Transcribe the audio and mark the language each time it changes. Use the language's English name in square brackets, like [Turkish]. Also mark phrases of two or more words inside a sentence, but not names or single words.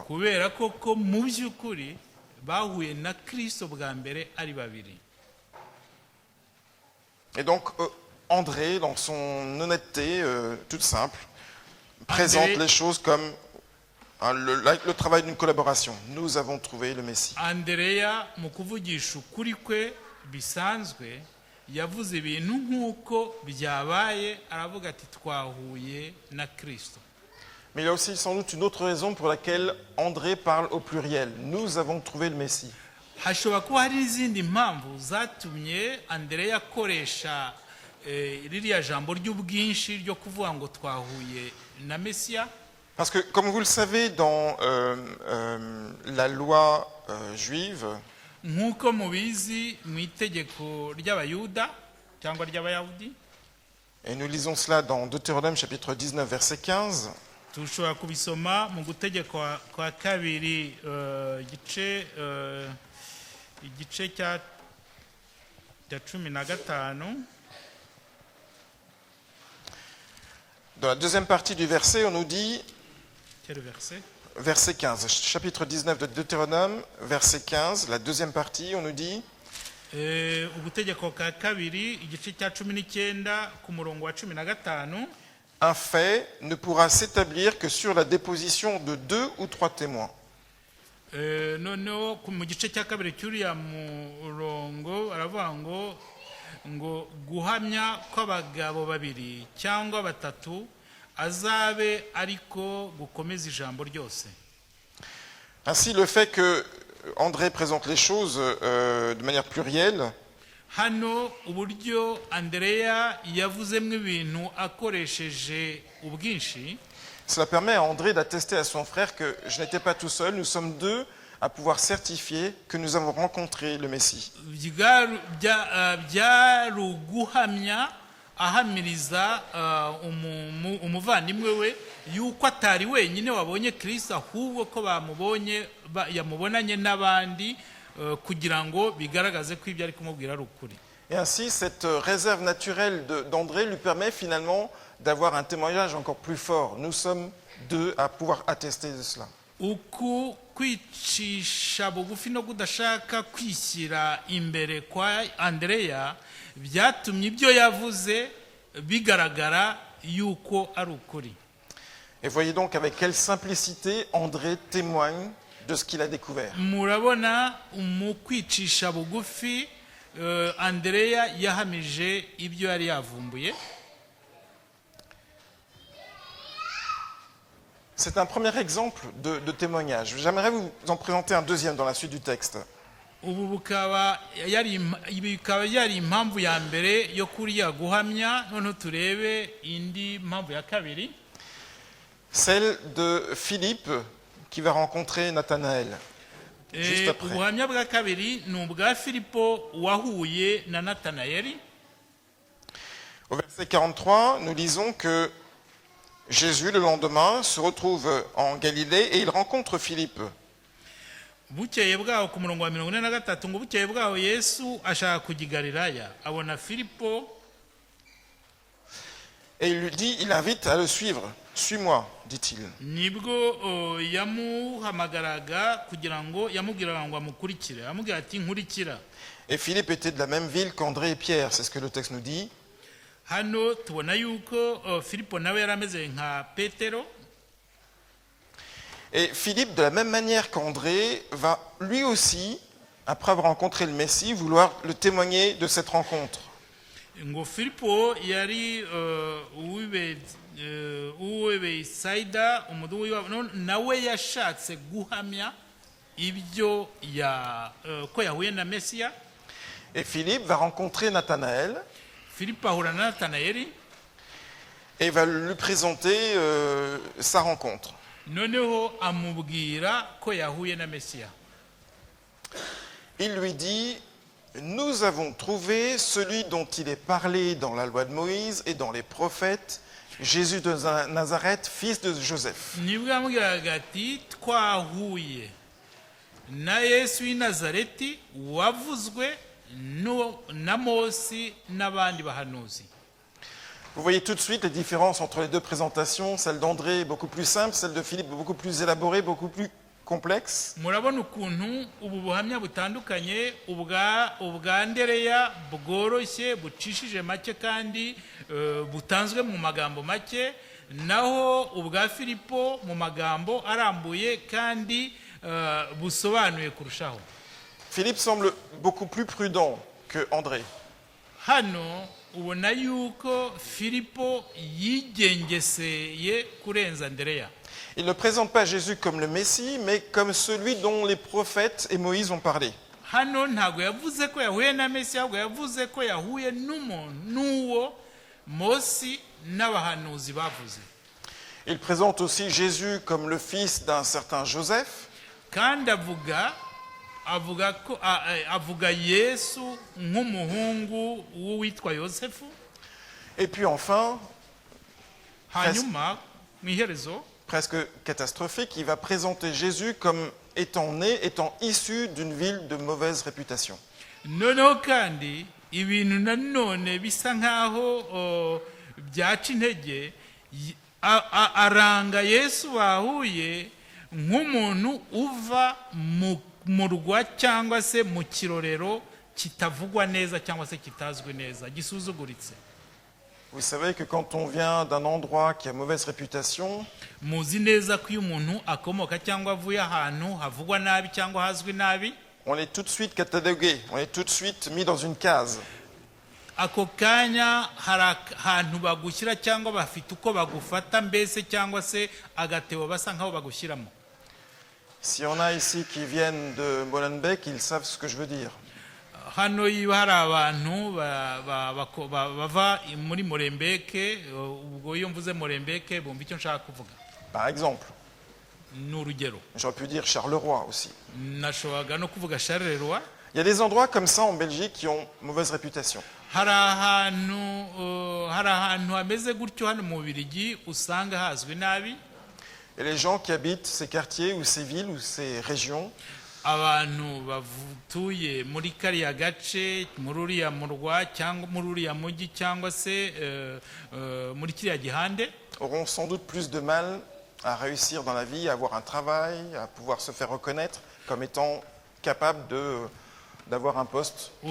[Kinyarwanda] kubera ko mu by'ukuri bahuye na Kristo bwa mbere ari babiri. [French] Et donc, André, dans son honnêteté toute simple, présente les choses comme le travail d'une collaboration. Nous avons trouvé le Messie. [Kinyarwanda] Andrea mu kuvugisha ukuri kwe bisanzwe yavuze ibintu nk'uko byabaye, aravuga ati twahuye na Kristo. [French] Mais il y a aussi sans doute une autre raison pour laquelle André parle au pluriel. Nous avons trouvé le Messie. [Kinyarwanda] Hashobora kuba hari izindi mpamvu zatumye Andrea akoresha ririya jambo ry'ubwinshi ryo kuvuga ngo twahuye na Mesiya. [French] Parce que, comme vous le savez, dans la loi juive, [Kinyarwanda] Nk'uko mubizi mu itegeko ry'Abayuda cyangwa ry'Abayahudi, [French] et nous lisons cela dans Deutéronome chapitre 19, verset 15, [Kinyarwanda] tushobora kubisoma mu gutegekwa kwa kabiri igice cya 15. [French] dans la deuxième partie du verset, on nous dit, Quel verset? verset 15, chapitre 19 de Deutéronome, verset 15, la deuxième partie, on nous dit, [Kinyarwanda] ugutegeko kwa kabiri igice cya 19 ku murongo wa 15, [French] un fait ne pourra s'établir que sur la déposition de 2 ou 3 témoins. [Kinyarwanda] noneho mu gice cya kabiri cy'uriya murongo aravuga ngo guhamya kw'abagabo babiri cyangwa batatu azabe ariko gukomeza ijambo ryose. [French] Ainsi, le fait que André présente les choses de manière plurielle, [Kinyarwanda] Hano uburyo Andrea yavuzemo ibintu akoresheje ubwinshi, [French] cela permet à André d'attester à son frère que je n'étais pas tout seul, nous sommes deux à pouvoir certifier que nous avons rencontré le Messie. [Kinyarwanda] byari uguhamya ahamiriza umuvandimwe we yuko atari wenyine wabonye Kristo, ahubwo ko yamubonanye n'abandi kugira ngo bigaragaze ko ibyo ari kumubwira ari ukuri. [French] Et ainsi, cette réserve naturelle d'André lui permet finalement d'avoir un témoignage encore plus fort. Nous sommes deux à pouvoir attester de cela. [Kinyarwanda] Uku kwicisha bugufi no kudashaka kwishyira imbere kwa Andrea byatumye ibyo yavuze bigaragara yuko ari ukuri. [French] Et voyez donc avec quelle simplicité André témoigne de ce qu'il a découvert. [Kinyarwanda] Murabona mu kwicisha bugufi Andrea yahamije ibyo yari yavumbuye. [French] C'est un premier exemple de témoignage. J'aimerais vous en présenter un deuxième dans la suite du texte. [Kinyarwanda] ubu bikaba yari impamvu ya mbere yo kuriya guhamya. Noneho turebe indi mpamvu ya kabiri, [French] celle de Philippe qui va rencontrer Nathanaël juste après. [Kinyarwanda] ubuhamya bwa kabiri ni ubwa Filipo wahuye na Natanayeli. [French] Au verset 43, nous lisons que Jésus, le lendemain, se retrouve en Galilée et il rencontre Philippe. [Kinyarwanda] Bukeye bwaho ku murongo wa 43 ngo bukeye bwaho Yesu ashaka kujya i Galilaya, abona Filipo [French] Et il lui dit, il invite à le suivre. Suis-moi, dit-il. [Kinyarwanda] nibwo yamuhamagaraga kugira ngo yamubwiraga ngo amukurikire, amubwira ati nkurikira. [French] Et Philippe était de la même ville qu'André et Pierre, c'est ce que le texte nous dit. [Kinyarwanda] Hano tubona yuko Filipo nawe yari ameze nka Petero. [French] Et Philippe, de la même manière qu'André, va lui aussi, après avoir rencontré le Messie, vouloir le témoigner de cette rencontre. [Kinyarwanda] Ngo Filipo yari uwe Saida umudugu w'iwabo, nawe yashatse guhamya ibyo ko yahuye na Mesiya. [French] Et Philippe va rencontrer Nathanaël [Kinyarwanda] Filipo ahura na Natanayeli [French] et va lui présenter sa rencontre. [Kinyarwanda] noneho amubwira ko yahuye na Mesiya. [French] Il lui dit, nous avons trouvé celui dont il est parlé dans la loi de Moïse et dans les prophètes, Jésus de Nazareth, fils de Joseph. [Kinyarwanda] Nibwo yamubwiraga ati twahuye na Yesu w'i Nazareti wavuzwe na Mose n'abandi bahanuzi. [French] Vous voyez tout de suite les différences entre les deux présentations. Celle d'André est beaucoup plus simple, celle de Philippe beaucoup plus élaborée, beaucoup plus complexe. [Kinyarwanda] Murabona ukuntu ubu buhamya butandukanye, ubwa Andereya bworoshye bucishije make kandi butanzwe mu magambo make, naho ubwa Filipo mu magambo arambuye kandi busobanuye kurushaho. [French] Philippe semble beaucoup plus prudent que André. [Kinyarwanda] Hano ubona yuko Filipo yigengeseye kurenza Andereya. [French] Il ne présente pas Jésus comme le Messie, mais comme celui dont les prophètes et Moïse ont parlé. [Kinyarwanda] Hano ntago yavuze ko yahuye na Mesiya, ahubwo yavuze ko yahuye n'uwo Mose n'abahanuzi bavuze. [French] Il présente aussi Jésus comme le fils d'un certain Joseph. [Kinyarwanda] Kandi avuga Yesu nk'umuhungu w'uwitwa Yosefu. [French] Et puis enfin, [Kinyarwanda] Hanyuma mu iherezo [French] presque catastrophique, il va présenter Jésus comme étant né, étant issu d'une ville de mauvaise réputation. [Kinyarwanda] noneho kandi ibintu nanone bisa nkaho byaca intege, aranga Yesu bahuye nk'umuntu uva mu murwa cyangwa se mu kirorero kitavugwa neza cyangwa se kitazwi neza, gisuzuguritse. [French] Vous savez que quand on vient d'un endroit qui a mauvaise réputation, [Kinyarwanda] muzi neza ko iyo umuntu akomoka cyangwa avuye ahantu havugwa nabi cyangwa hazwi nabi, [French] on est tout de suite catalogué, on est tout de suite mis dans une case. [Kinyarwanda] ako kanya hari ahantu bagushyira cyangwa bafite uko bagufata mbese cyangwa se agatebo basa nkaho bagushyiramo. [French] Si on a ici qui viennent de Molenbeek, ils savent ce que je veux dire. [Kinyarwanda] Hano iyo hari abantu bava muri Molenbeek, ubwo iyo mvuze Molenbeek bumva icyo nshaka kuvuga. [French] Par exemple, [Kinyarwanda] N'urugero, [French] j'aurais pu dire Charleroi aussi. [Kinyarwanda] nashoboraga no kuvuga Charleroi. [French] Il y a des endroits comme ça en Belgique qui ont mauvaise réputation. [Kinyarwanda] Hari ahantu hameze gutyo hano mu Bubiligi usanga hazwi nabi. [French] Et les gens qui habitent ces quartiers ou ces villes ou ces régions, [Kinyarwanda] Abantu batuye muri kariya gace, muri uriya murwa cyangwa muri uriya mujyi cyangwa se muri kiriya gihande, [French] auront sans doute plus de mal à réussir dans la vie, à avoir un travail, à pouvoir se faire reconnaître comme étant capable d'avoir un poste quelconque.